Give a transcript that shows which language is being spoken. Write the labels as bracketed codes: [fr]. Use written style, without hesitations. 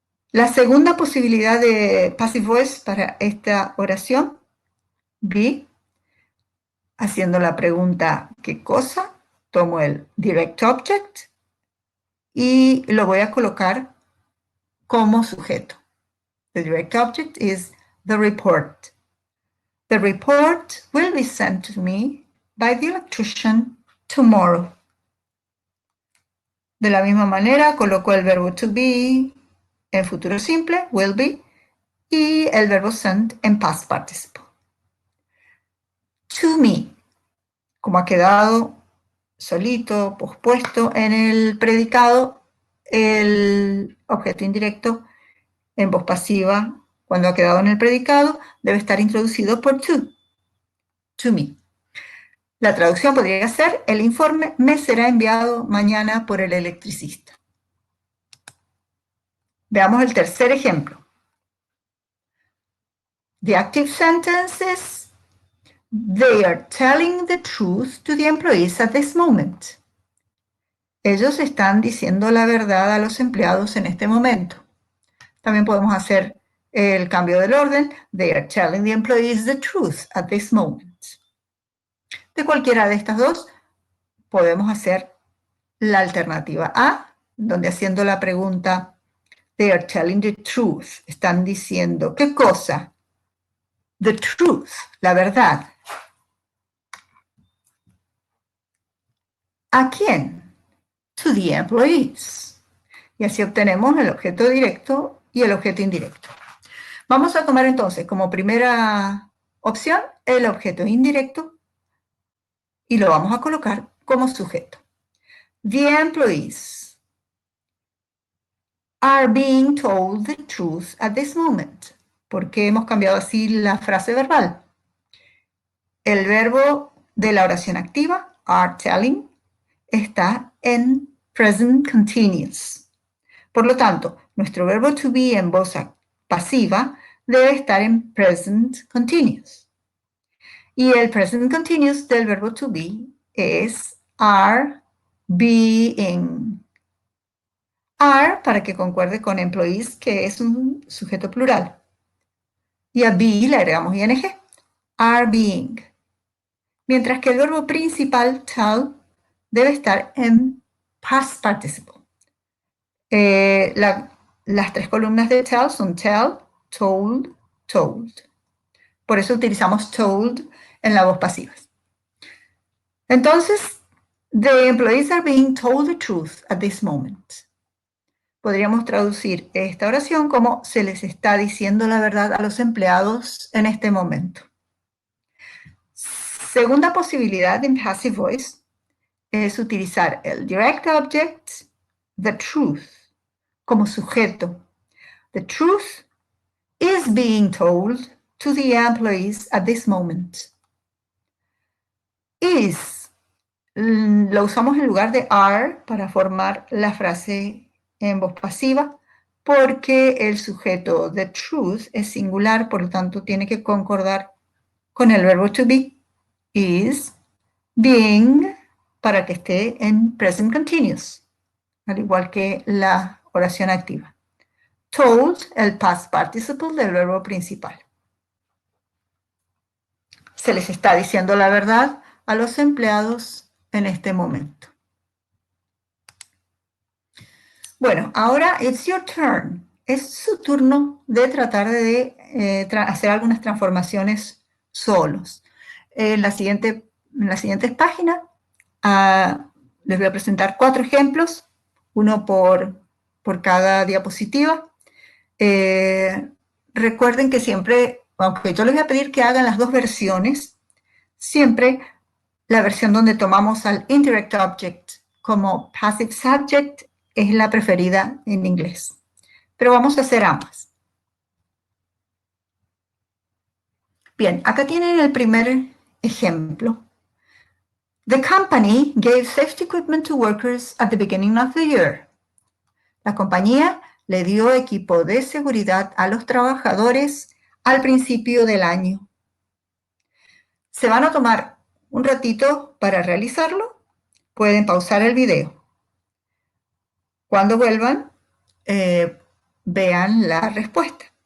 [es] La segunda posibilidad de passive voice para esta oración, be, haciendo la pregunta ¿qué cosa? Tomo el direct object y lo voy a colocar como sujeto. [en] The direct object is the report. The report will be sent to me by the electrician tomorrow. [es] De la misma manera, coloco el verbo to be en futuro simple, will be, y el verbo send en past participle. To me, como ha quedado solito, pospuesto en el predicado, el objeto indirecto en voz pasiva, cuando ha quedado en el predicado, debe estar introducido por to me. La traducción podría ser: el informe me será enviado mañana por el electricista. Veamos el tercer ejemplo. [en] The active sentence is: they are telling the truth to the employees at this moment. [es] Ellos están diciendo la verdad a los empleados en este momento. También podemos hacer el cambio del orden. [en] They are telling the employees the truth at this moment. [es] De cualquiera de estas dos podemos hacer la alternativa A, donde haciendo la pregunta [en] they are telling the truth, [es] están diciendo ¿qué cosa? [en] The truth, [es] la verdad. ¿A quién? [en] To the employees. [es] Y así obtenemos el objeto directo y el objeto indirecto. Vamos a tomar entonces como primera opción el objeto indirecto y lo vamos a colocar como sujeto. [en] The employees are being told the truth at this moment. [es] ¿Por qué hemos cambiado así la frase verbal? El verbo de la oración activa, are telling, está en present continuous. Por lo tanto, nuestro verbo to be en voz pasiva debe estar en present continuous. Y el present continuous del verbo to be es [en] are being. [es] Are, para que concuerde con employees, que es un sujeto plural. Y a be le agregamos ing. [en] Are being. [es] Mientras que el verbo principal, tell, debe estar en past participle. Las tres columnas de tell son tell, told, told. Por eso utilizamos told en la voz pasiva. Entonces, [en] the employees are being told the truth at this moment. [es] Podríamos traducir esta oración como se les está diciendo la verdad a los empleados en este momento. Segunda posibilidad en passive voice es utilizar el direct object, [en] the truth, [es] como sujeto. [en] The truth is being told to the employees at this moment. [es] Is lo usamos en lugar de are para formar la frase en voz pasiva porque el sujeto [en] the truth [es] es singular, por lo tanto tiene que concordar con el verbo to be. Is being para que esté en present continuous, al igual que la oración activa. Told, el past participle del verbo principal. Se les está diciendo la verdad a los empleados en este momento. Bueno, ahora [en] it's your turn. [es] Es su turno de tratar de hacer algunas transformaciones solos. En las siguientes páginas les voy a presentar 4 ejemplos, uno por cada diapositiva. Recuerden que siempre, aunque yo les voy a pedir que hagan las dos versiones, siempre la versión donde tomamos al indirect object como passive subject es la preferida en inglés. Pero vamos a hacer ambas. Bien, acá tienen el primer ejemplo. [en] The company gave safety equipment to workers at the beginning of the year. [es] La compañía le dio equipo de seguridad a los trabajadores al principio del año. ¿Se van a tomar un ratito para realizarlo? Pueden pausar el video. Cuando vuelvan, vean la respuesta.